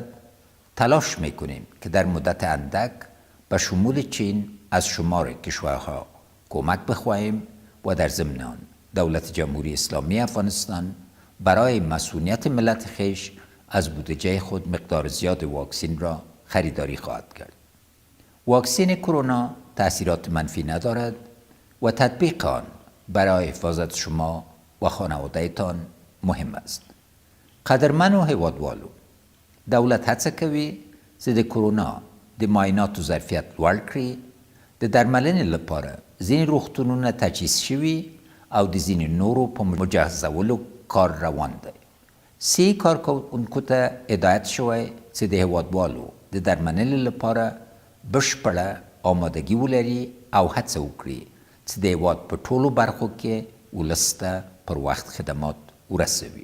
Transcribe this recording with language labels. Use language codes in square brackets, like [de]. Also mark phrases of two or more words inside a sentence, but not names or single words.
[fa] تلاش میکنیم که در مدت اندک به شمول چین از شمار کشورها کمک بخواهیم و در ضمن آن دولت جمهوری اسلامی افغانستان برای مسئولیت ملت خویش از بودجه خود مقدار زیاد واکسین را خریداری خواهد کرد. واکسین کرونا تأثیرات منفی ندارد و تطبیق آن برای حفاظت شما و خانوادهتان مهم است. [ps] قدرمنو هیوادوالو، دولت هڅه کوي چې د کرونا د معایناتو ظرفیت لوړ کړي. د درملنې لپاره ځینې روغتونونه تجهیز شوي او د ځینې نورو په مجهزولو کار روان دی. صحي کارکوونکو ته هدایت شوی چې د هیوادوالو د درملنې لپاره بشپړه آمادګي ولري او هڅه وکړي چې د هیواد په ټولو برخو کې ولس ته پر وخت خدمات ورسوي.